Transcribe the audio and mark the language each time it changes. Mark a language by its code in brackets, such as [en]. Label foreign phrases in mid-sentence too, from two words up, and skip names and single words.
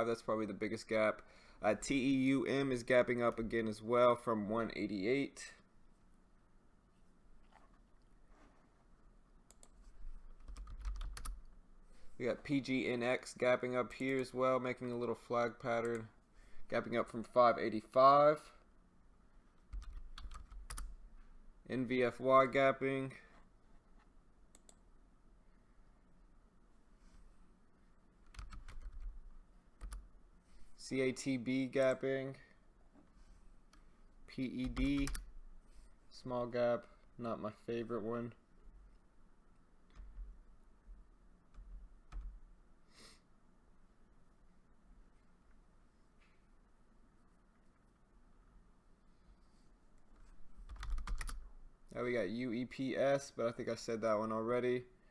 [en] That's probably the biggest gap. TEUM is gapping up again as well from 188. We got PGNX gapping up here as well, making a little flag pattern, gapping up from 585. NVFY gapping. CATB gapping. PED, small gap, not my favorite one. Now we got UEPS, but I think I said that one already.